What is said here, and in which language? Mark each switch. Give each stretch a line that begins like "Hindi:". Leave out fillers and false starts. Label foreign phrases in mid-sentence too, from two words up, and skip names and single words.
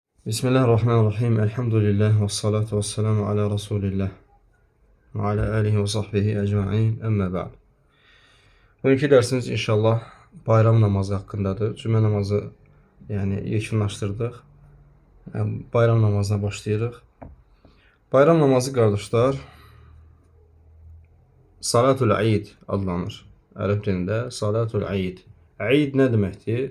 Arabic: بسم الله الرحمن الرحيم. الحمد لله والصلاة والسلام على رسول الله وعلى آله وصحبه أجمعين. أما بعد.
Turkish: Bugünkü dersimiz inşallah bayram namazı hakkındadır.
Azerbaijani: Cümə namazı yekunlaşdırdıq. Bayram namazına başlayırıq. Bayram namazı qardaşlar
Arabic: صلاة العيد
Azerbaijani: adlanır. Ərəb dilində
Arabic: صلاة العيد.
Azerbaijani: Eid nə deməkdir?